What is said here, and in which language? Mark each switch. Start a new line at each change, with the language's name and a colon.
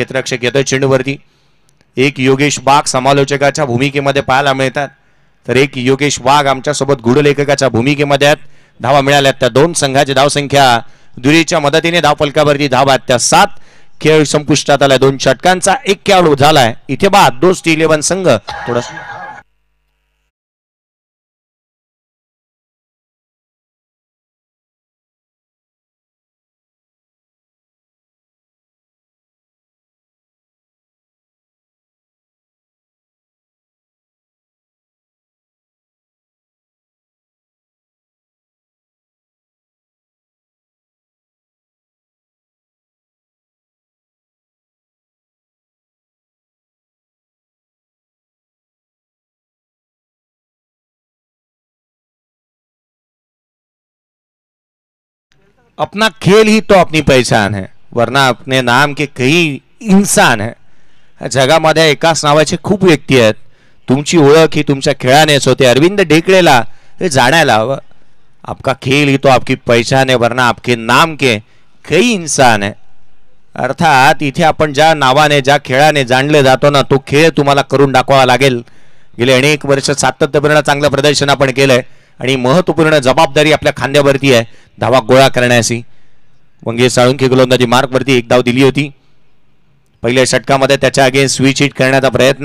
Marathi: क्षेत्ररक्षक येतोय चेंडूवरती. एक योगेश वाघ समालोचकाच्या भूमिकेमध्ये पाहायला मिळतात, तर एक योगेश वाघ आमच्यासोबत गुढलेखकाच्या भूमिकेमध्ये आहेत. धावा मिळाल्यात त्या 2 संघाची धावसंख्या दुरीच्या मदतीने धावफलकावरती धावा त्या 7. खेळ संपुष्टात आलाय. 2 षटकांचा 1 खेळाडू झालाय. इथे बाद. दोस्ती 11 संघ थोडस
Hindi: अपना खेल ही तो अपनी पहचान है, वरना अपने नाम के कई इंसान है.
Marathi: जगामध्ये एकाच नावाचे खूप व्यक्ती आहेत. तुमची ओळख ही तुमच्या खेळानेच होते. अरविंद ढेकळेला हे जाणायला हवं.
Hindi: आपका खेल ही तो आपकी पहचान है, वरना आपके नाम के कई इंसान है.
Marathi: अर्थात इथे आपण ज्या नावाने, ज्या खेळाने जाणले जातो ना, तो खेळ तुम्हाला करून दाखवावा लागेल. गेले अनेक वर्ष सातत्यपूर्ण चांगलं प्रदर्शन आपण केलंय आणि महत्वपूर्ण जबाबदारी आपल्या खांद्यावरती आहे धावा गोळा करण्याची. वंगे साळुंखे गोलंदाजी मार्कवरती 1 धाव दिली होती. पहिल्या षटकामध्ये त्याच्या अगेन्स्ट स्विच हिट करण्याचा प्रयत्न.